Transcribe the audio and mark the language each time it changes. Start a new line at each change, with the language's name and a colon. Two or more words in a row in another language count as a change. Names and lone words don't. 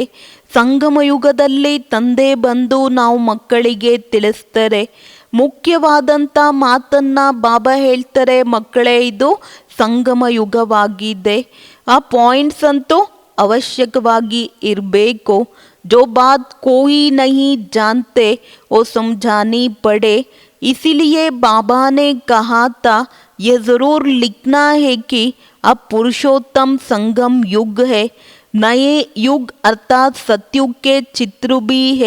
Kannada: ಸಂಗಮ ಯುಗದಲ್ಲಿ ತಂದೆ ಬಂದು ನಾವು ಮಕ್ಕಳಿಗೆ ತಿಳಿಸ್ತಾರೆ. ಮುಖ್ಯವಾದಂಥ ಮಾತನ್ನು ಬಾಬಾ ಹೇಳ್ತಾರೆ, ಮಕ್ಕಳೇ ಇದು ಸಂಗಮ ಯುಗವಾಗಿದೆ. ಆ ಪಾಯಿಂಟ್ಸ್ ಅಂತೂ ಅವಶ್ಯಕವಾಗಿ ಇರಬೇಕು.
Hindi: जो बात कोई नहीं जानते वो समझानी पड़े. इसीलिए बाबा ने कहा था ये ज़रूर लिखना है कि अब पुरुषोत्तम संगम युग है. नए युग अर्थात सत्युग के चित्र भी है.